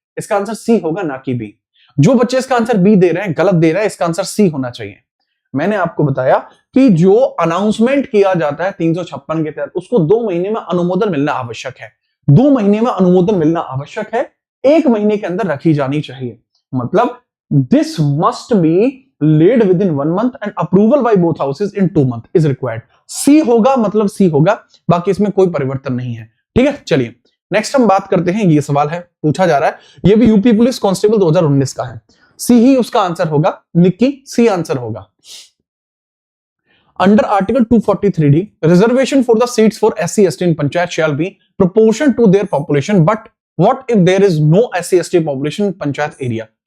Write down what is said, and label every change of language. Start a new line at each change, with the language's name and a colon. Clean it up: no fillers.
Hindi: इसका answer C होगा, ना कि बी। जो बच्चे इसका आंसर बी दे रहे हैं गलत दे रहे हैं, इसका आंसर सी होना चाहिए। मैंने आपको बताया कि जो अनाउंसमेंट किया जाता है 356 के तहत, उसको 2 महीने में अनुमोदन मिलना आवश्यक है। 2 महीने में अनुमोदन मिलना आवश्यक है, 1 महीने के अंदर रखी जानी चाहिए।
English: मतलब this must be laid within 1 month and approval by both houses in 2 months is required।
Hindi: सी होगा, मतलब सी होगा, बाकी इसमें कोई परिवर्तन नहीं है। ठीक है, चलिए नेक्स्ट हम बात करते हैं। ये सवाल है, पूछा जा रहा है, ये भी यूपी पुलिस कांस्टेबल 2019 का है। सी ही उसका आंसर होगा, निक्की सी आंसर होगा।
English: Under article 243D reservation for the seats for SC ST in panchayat shall be proportion to their population, but what if there is no SC ST population in panchayat area.